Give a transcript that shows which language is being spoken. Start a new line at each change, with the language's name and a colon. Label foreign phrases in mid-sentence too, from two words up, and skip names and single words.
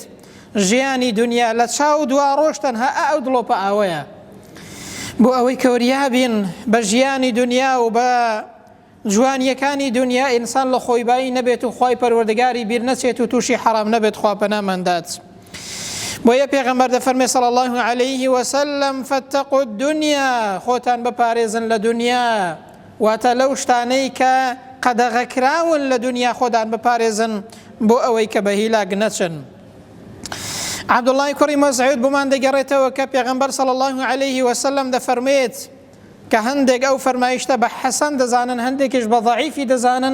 Central Kurdish: ژیانی دنیا لە چاو دوا ڕۆژ تەنها ئاو دڵۆپە ئاوەیە. بۆ ئەوەی کە وەریابین بە ژیانی دنیا و بە جوانیەکانی دنیا، ئینسان لە خۆیبایی نەبێت و خوای پەروەردگاری بیر نەچێت و تووشی حەرام نەبێت، خوا پەناماندات. بۆیە پێغەمبەر دەفەرمێ
Arabic: صلی الله عليه وسلم: فاتقوا الدنيا،
Central Kurdish: خۆتان بپارێزن لە دنیا، واتە لەو شتانەی کە قەدەغەکراون لە دنیا خۆتان بپارێزن، بۆ ئەوەی کە بە هیلاک نەچن. عەبدوڵڵای کوڕی مەسعود بۆمان دەگەڕێتەوە کە پێغەمبەر
Arabic: صلی الله عليه وسلم
Central Kurdish: دەفەرمێت کە هەندێک ئەو فەرمایشتە بە حەسەن دەزانن، هەندێکیش بە ضەعیفی دەزانن.